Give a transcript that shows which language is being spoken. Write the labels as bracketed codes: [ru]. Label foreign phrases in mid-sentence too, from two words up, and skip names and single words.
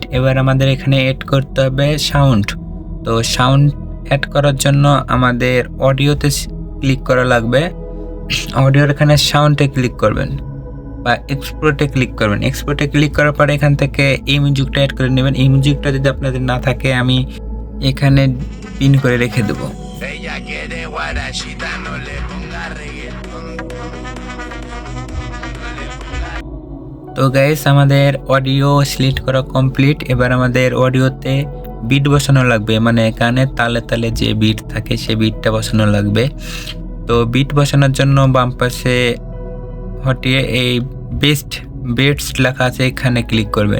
[bn] এবার আমাদের এখানে এড করতে হবে সাউন্ড। তো সাউন্ড অ্যাড করার জন্য আমাদের অডিওতে ক্লিক করা লাগবে। অডিওর এখানে সাউন্ডে ক্লিক করবেন বা এক্সপোর্টে ক্লিক করবেন। এক্সপোর্টে ক্লিক করার পরে এখান থেকে এই মিউজিকটা অ্যাড করে নেবেন। এই মিউজিকটা যদি আপনাদের না থাকে আমি এখানে পিন করে রেখে দেবো। [es] Ella quiere guarachita, no le ponga reggaetón. [bn] তো গাইস, আমাদের [en] audio select [bn] করা কমপ্লিট। এবার আমাদের অডিওতে বিট বসানো লাগবে, মানে গানের তালে তালে যে বিট থাকে সেই বিটটা বসানো লাগবে। তো বিট বসানোর জন্য বাম পাশে হটিয়ে এই [en] best beats [bn] লেখা আছে, এখানে ক্লিক করবেন।